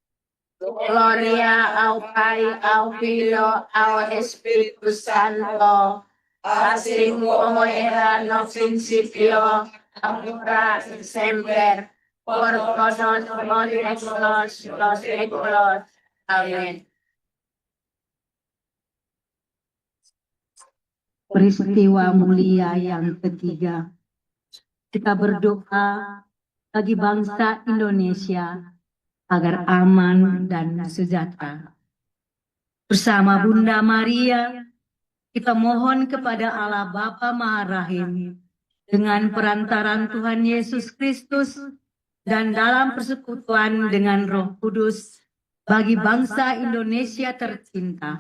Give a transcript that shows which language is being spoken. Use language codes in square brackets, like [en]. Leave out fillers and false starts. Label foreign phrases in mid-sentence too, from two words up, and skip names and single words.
[es] Gloria al Padre, al Hijo, al Espíritu Santo, así como era en el principio, ahora y siempre, por todos los siglos de los siglos. Amén. [id] Peristiwa mulia yang ketiga, kita berdoa bagi bangsa Indonesia agar aman dan sejahtera. Bersama Bunda Maria, kita mohon kepada Allah Bapa Maha Rahim dengan perantaran Tuhan Yesus Kristus dan dalam persekutuan dengan Roh Kudus bagi bangsa Indonesia tercinta.